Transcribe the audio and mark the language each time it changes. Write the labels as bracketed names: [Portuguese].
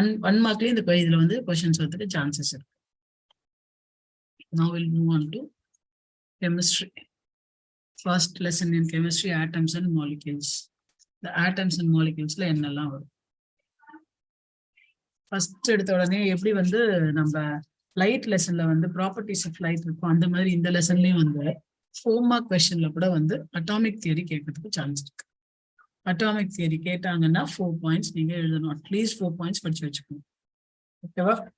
[Tamil] 1 மார்க்லயும் இந்த இதுல வந்து கொஸ்டின்ஸ் வரதுக்கு சான்சஸ் இருக்கு. [English] Now we'll move on to chemistry. First lesson in chemistry, atoms and molecules. The atoms and moleculesல [Tamil] என்னெல்லாம் வரும். ஃபர்ஸ்ட் எடுத்த உடனே எப்படி வந்து நம்ம லைட் லெசன்ல வந்து ப்ராப்பர்ட்டிஸ் ஆஃப் லைட் இருக்கும், அந்த மாதிரி இந்த லெசன்லயும் வந்து 4 மார்க் கொஸ்டின்ல கூட வந்து அட்டாமிக் தியரி கேட்கறதுக்கு சான்ஸ் இருக்கு. அட்டாமிக் தியரி கேட்டாங்கன்னா 4 பாயிண்ட்ஸ் நீங்க எழுதணும். அட்லீஸ்ட் 4 பாயிண்ட்ஸ் படிச்சு வச்சுக்கணும். ஓகேவா?